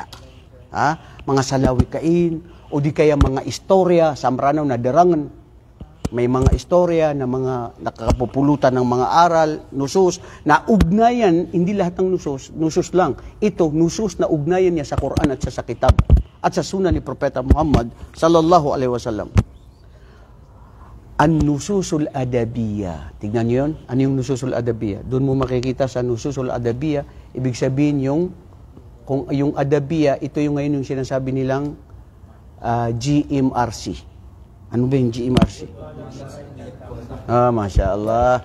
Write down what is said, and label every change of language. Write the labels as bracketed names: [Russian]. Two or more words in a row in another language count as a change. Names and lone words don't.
[Filipino] Mga salawikain, o di kaya mga istorya, samranaw na derangan. May mga istorya na mga nakakapupulutan ng mga aral, nusus, na ugnayan, hindi lahat ng nusus lang. Ito, nusus na ugnayan niya sa Quran at sa kitab at sa sunan ni Propeta Muhammad [Arabic] sallallahu alaihi wasallam. An-nususul adabiyya. [Filipino] Tignan niyo yun. Ano yung [Arabic] nususul adabiyya? [Filipino] Doon mo makikita sa [Arabic] nususul adabiyya, [Filipino] ibig sabihin kung yung adabiyya, ito yung ngayon yung sinasabi nilang GMRC. Ano ba yung GMRC? [Arabic] Masya Allah.